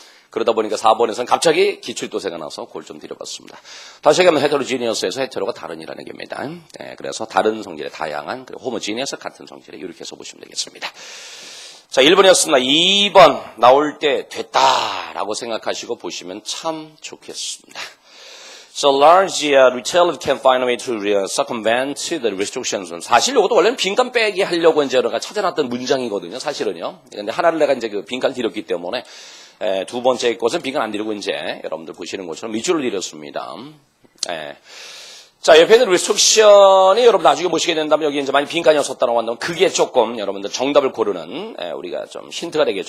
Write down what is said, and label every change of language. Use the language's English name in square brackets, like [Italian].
[Korean] 그러다 보니까 4번에서는 갑자기 기출도세가 나서 그걸 좀 드려봤습니다. 다시 얘기하면 헤테로지니어스에서 헤테로가 다른이라는 얘기입니다. 네, 그래서 다른 성질의 다양한 그리고 호모지니어스 같은 성질의 이렇게 해서 보시면 되겠습니다. 자, 1번이었습니다. 2번 나올 때 됐다라고 생각하시고 보시면 참 좋겠습니다. [English] So large retailer can find a way to circumvent the restrictions. [Korean] 사실 이것도 원래는 빈칸 빼기 하려고 이제 내가 찾아놨던 문장이거든요. 사실은요. 근데 하나를 내가 이제 그 빈칸 드렸기 때문에 두 번째 것은 빈칸 안 드리고 이제 여러분들 보시는 것처럼 밑줄을 드렸습니다. 자, 옆에 있는 restriction이 여러분 나중에 보시게 된다면 여기 이제 많이 빈칸이었었다고 한다면 그게 조금 여러분들 정답을 고르는 우리가 좀 힌트가 되겠죠.